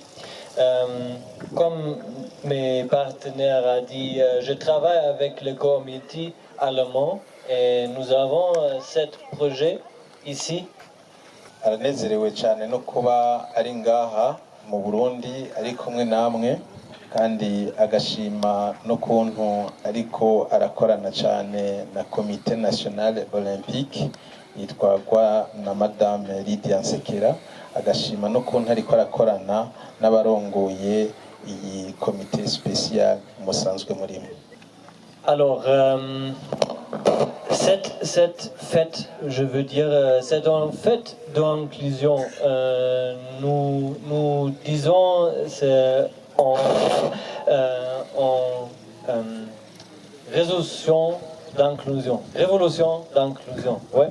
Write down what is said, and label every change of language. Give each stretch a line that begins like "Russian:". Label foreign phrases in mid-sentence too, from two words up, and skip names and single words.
French: Comme mes partenaires ont dit, je travaille avec le comité allemand et nous avons ce projet ici.
Rundi: Aranezerewe cyane no kuba ari ngaha mu Burundi ari kumwe namwe kandi agashima no kuntu ariko arakorana cyane na Comité National Olympique yitwagwa na Madame Lydia Nsekera, agashima n'ukuntu ariko arakorana n'abarongoye iyi
French: comité spécial
Rundi: musanzwe murimo.
French: Alors, cette fête, je veux dire, c'est une fête d'inclusion. Nous disons en résolution d'inclusion, révolution d'inclusion, ouais.